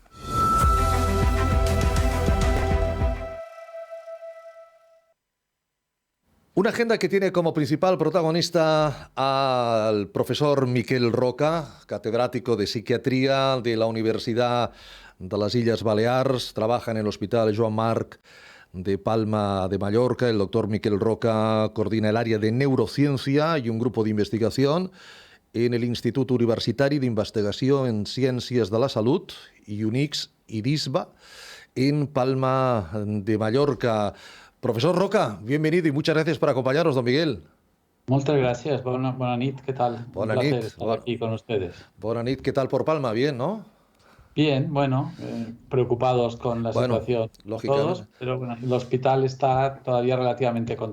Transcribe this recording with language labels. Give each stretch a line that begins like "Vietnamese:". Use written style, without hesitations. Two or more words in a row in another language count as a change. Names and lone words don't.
Spanish: Una agenda que tiene como principal protagonista al profesor Miquel Roca, catedrático de psiquiatría de la Universidad de las Illes Balears, trabaja en el Hospital Joan Marc de Palma de Mallorca. El doctor Miquel Roca coordina el área de neurociencia y un grupo de investigación en el Institut Universitari d'Investigació en Ciències de la Salut, IUNICS i DISBA, en Palma de Mallorca. Profesor Roca, bienvenido y muchas gracias por acompañarnos, don Miguel. Muchas gracias. Buena nit, ¿qué tal?
Catalan: Bona
Spanish: Un placer
Catalan: nit.
Spanish: estar aquí con ustedes.
Catalan: Bona nit,
Spanish: ¿qué tal por Palma? Bien, ¿no? Bien, bueno, preocupados con la situación todos, pero bueno, el hospital está todavía relativamente controlado.